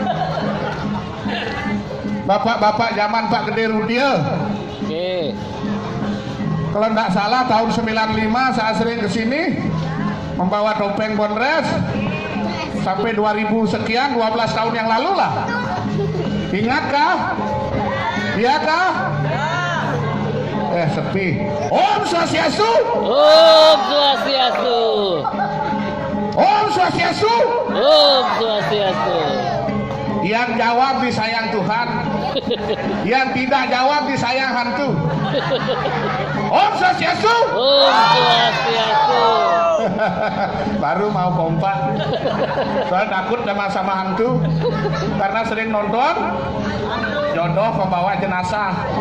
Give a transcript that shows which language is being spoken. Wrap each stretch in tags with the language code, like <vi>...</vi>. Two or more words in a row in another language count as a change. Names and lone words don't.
<id>Bapak-bapak zaman Pak Gede Rudiel. Oke. Kalau tidak salah tahun 95 saya sering kesini membawa topeng Bondres sampai 2000 sekian, 12 tahun yang lalu lah. Ingatkah? Iya kah?</id> <sa>Sepi. Om Swastiastu. Om Swastiastu. Om Swastiastu. Om Swastiastu.</sa> <id>Yang jawab disayang Tuhan, yang tidak jawab disayang hantu.</id> <sa>Om Swastiastu. Om Swastiastu.</sa> <id>Baru mau pompa. Soalnya takut sama hantu karena sering nonton Jodoh Pembawa Jenazah.</id>